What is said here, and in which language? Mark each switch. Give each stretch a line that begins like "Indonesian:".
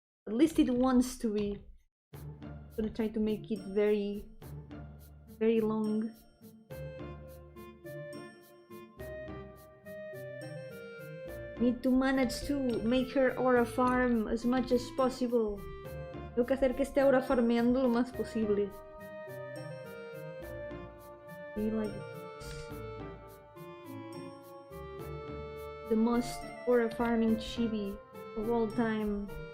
English: At least it wants to be. I'm gonna try to make it very, very long. Need to manage to make her aura farm as much as possible.
Spanish: Tengo que hacer que esté aura farmeando lo más posible.
English: Be like the most aura farming chibi of all time.